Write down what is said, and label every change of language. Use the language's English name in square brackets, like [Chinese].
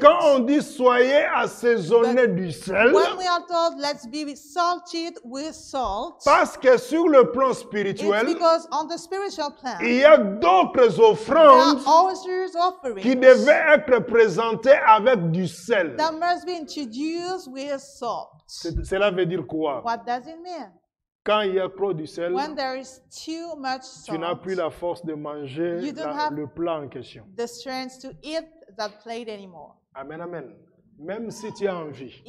[French] quand on dit soyez assaisonnés du sel, [English] When we are told let's be salted with salt, [French] parce que sur le plan [English] it's [French] spirituel, [English] because on the spiritual plan, [French] il y a d'autres [English] there are [French] offrandes [English] altars [French] qui [English] offerings [French] devaient être présentées avec du sel. [English] that must be introduced with salt. [French] Cela veut dire quoi? [English] What does it mean? [French] Quand il y a trop du sel, [English] When there is too much [French] tu n'as [English] salt, [French] plus la force de manger [English] You don't have- [French] le plat en question. [English] the strength to eat that plate anymore. [French] Amen, amen. Même si tu as envie,